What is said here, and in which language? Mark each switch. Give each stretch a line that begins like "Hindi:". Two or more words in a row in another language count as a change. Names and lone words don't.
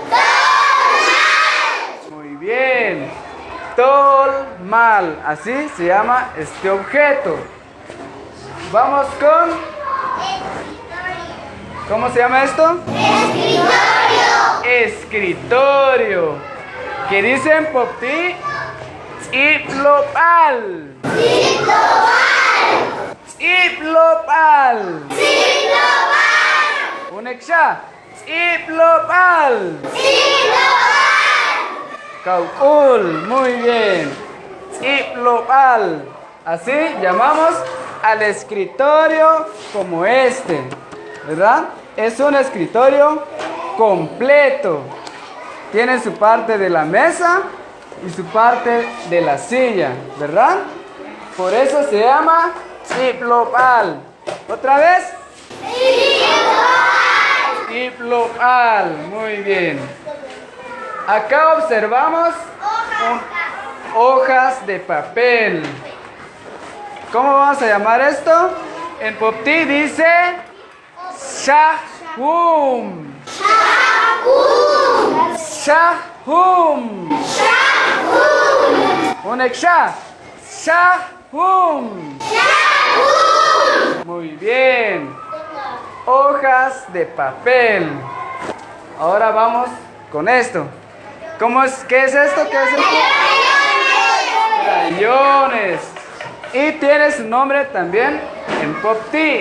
Spanish: Muy bien. Tolmal. Así se llama este objeto. Vamos con... ¿Cómo se llama esto? Escritorio. Escritorio. Que dice en Popti Iplopal.
Popti': Iplopal. Uneksha. Iplopal. Kaukul.
Spanish: Muy bien.
Popti': Iplopal.
Spanish: Así llamamos al escritorio como este, ¿verdad? Es un escritorio completo. Tiene su parte de la mesa y su parte de la silla, ¿verdad? Por eso se llama Iplopal. ¿Otra vez? Iplopal. Muy bien. Acá observamos hojas de papel. ¿Cómo vamos a llamar esto? En Popti dice Shahum.
Popti': Shahum. Uneksha. Shahum.
Spanish: Muy bien. Hojas de papel. Ahora vamos con esto. ¿Qué es esto? ¿Qué es esto? Crayones. Y tiene su nombre también en Popti.